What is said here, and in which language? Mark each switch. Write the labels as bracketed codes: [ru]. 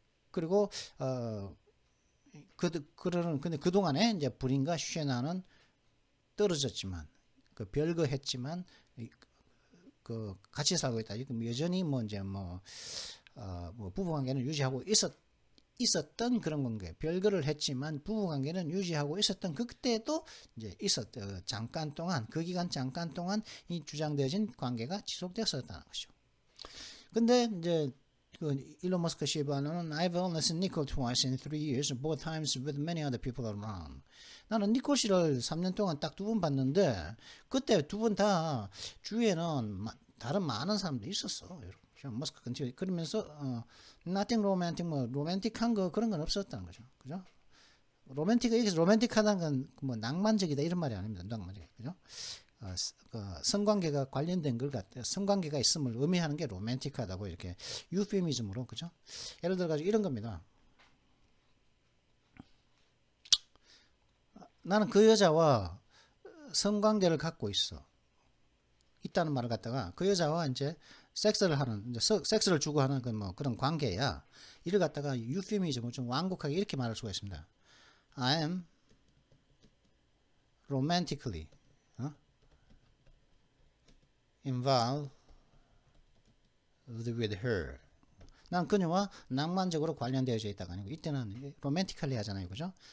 [ko] 그리고 근데 그 동안에 이제 브린과 쉐나는 떨어졌지만 별거했지만 그 같이 살고 있다. 여전히 뭐 이제 뭐 부부 관계는 유지하고 있었던 그런 관계, 별거를 했지만 부부 관계는 유지하고 있었던 그때도 이제 잠깐 동안 그 기간 잠깐 동안 이 주장되어진 관계가 지속되었었다는 것이죠. 근데 이제 그 일론 머스크 씨의 반응은 [en] I've only seen Nicole twice in 3 years, both times with many other people around. [ko] 나는 니콜 씨를 3년 동안 딱 2번 봤는데 그때 2번 다 주위에는 다른 많은 사람들이 있었어. 머스크 컨티뉴 그러면서 [en] nothing romantic [ko] 뭐 로맨틱한 거 그런 건 없었다는 거죠. 그죠? 여기서 로맨틱하다는 건 뭐 낭만적이다 이런 말이 아닙니다. 낭만적. 그죠? 성관계가 관련된 걸 갖다 성관계가 있음을 의미하는 게 로맨틱하다고 이렇게 유페미즘으로 그죠? 예를 들어 가지고 이런 겁니다. 나는 그 여자와 성관계를 갖고 있다는 말을 갖다가 그 여자와 이제 섹스를 하는 이제 섹스를 주고하는 그 뭐 그런 관계야. 이를 갖다가 유페미즘을 좀 완곡하게 이렇게 말할 수가 있습니다. [en] I am romantically involved with her. [ko] 난 그녀와 낭만적으로 관련되어져 있다가 아니고 이때는 로맨티컬리 하잖아요, 그죠?